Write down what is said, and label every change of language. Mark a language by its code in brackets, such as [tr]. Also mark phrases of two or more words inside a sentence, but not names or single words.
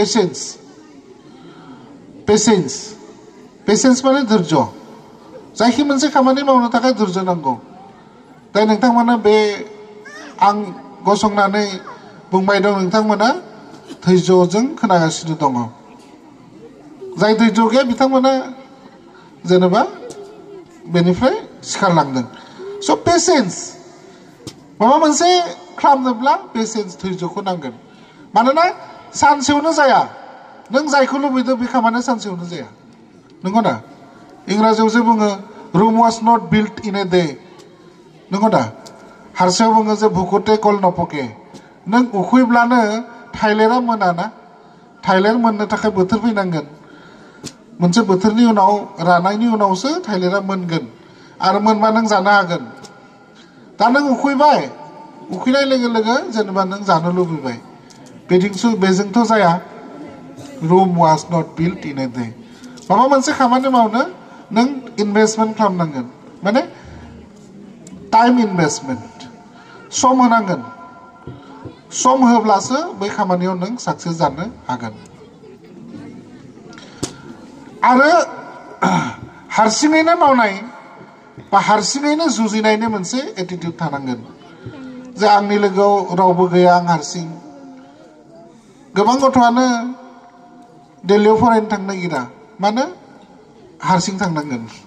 [brx] पेशेन्स माने धैर्य जायखि मोनसे खामानि मावनो थाखाय धैर्य नांगौ दा नोंथांमोना बे आं गसंनानै बुंबाय दं नोंथांमोना धैर्यजों खोनागासिनो दङ जाय धैर्य गैया बिथांमोना जेनेबा बेनिफ्राय सिखारलांदों [en] so patience [brx] माबा मोनसे खालामनोब्ला पेशेन्स धैर्यखौ नांगोन मानोना सानसेयावनो जाया नों जायखौ लुबैदों बे खामानिया सानसेयावनो जाया नंगौ ना इंराजियाव जे बुङो [en] Rome was not built in a day [brx] नंगौ ना हारसायाव बुङो जे [as] ভুকুটে কল নপকে [brx] नों उखैब्लानो थाइलेरा मोनाना थाइलेर मोननो थाखाय बोथोर फैनांगोन मोनसे बोथोरनि उनाव रानायनि उनावसो थाइलेरा मोनगोन आरो मोनबा नों जानो हागोन दा नों उखैनाय लोगो लोगो जेनेबा नों जानो लुबैबाय बेजोंथ' जाया [en] Rome was not built in a day [brx] माबा मोनसे खामानि मावनो नों इनभेस्टमेन्ट खालामनांगोन माने [en] time investment [brx] सम होनांगोन सम होब्लासो बै खामानियाव नों साक्सेस जानो हागोन आरो हारसिङैनो मावनाय बा हारसिङैनो जुजिनायनि मोनसे एटिट्युड थानांगोन जे आंनि लोगोआव रावबो गैया आं हारसिं गोबां गथ'आनो दिल्लीयाव फरायनो थांनो नागिरा मानो हारसिं थांनांगोन